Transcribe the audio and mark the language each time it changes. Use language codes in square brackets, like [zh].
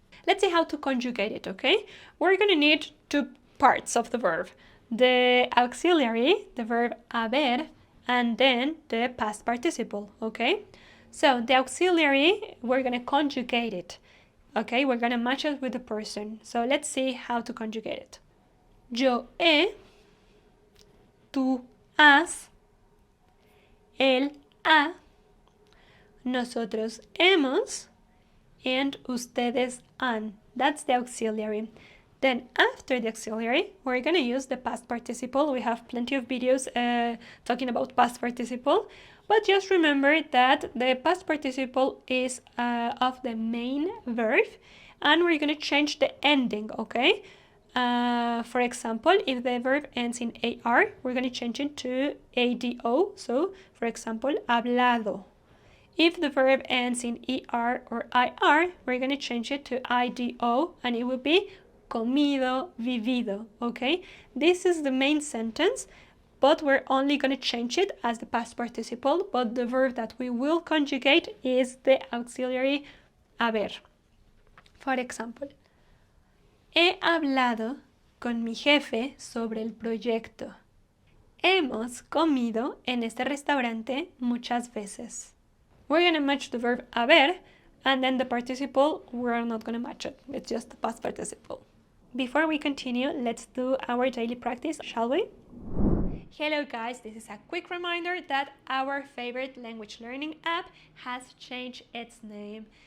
[en] Let's see how to conjugate it, okay? We're going to need two parts of the verb. The auxiliary, the verb haber, and then the past participle, okay? So the auxiliary, we're going to conjugate it, okay? We're going to match it with the person. So let's see how to conjugate it. [es] Yo he, tú has, él ha, nosotros hemos, and ustedes han. [en] That's the auxiliary. Then after the auxiliary, we're going to use the past participle. We have plenty of videos talking about past participle, but just remember that the past participle is of the main verb, and we're going to change the ending, okay? For example, if the verb ends in AR, we're going to change it to ADO. So, for example, hablado. If the verb ends in ER or IR, we're going to change it to IDO and it will be comido, vivido, okay? This is the main sentence, but we're only going to change it as the past participle, but the verb that we will conjugate is the auxiliary haber. [es] For example, he hablado con mi jefe sobre el proyecto. Hemos comido en este restaurante muchas veces. [en] We're going to match the verb haber, and then the participle, we're not going to match it. It's just the past participle. Before we continue, let's do our daily practice, shall we? Hello guys, this is a quick reminder that our favorite language learning app has changed its name.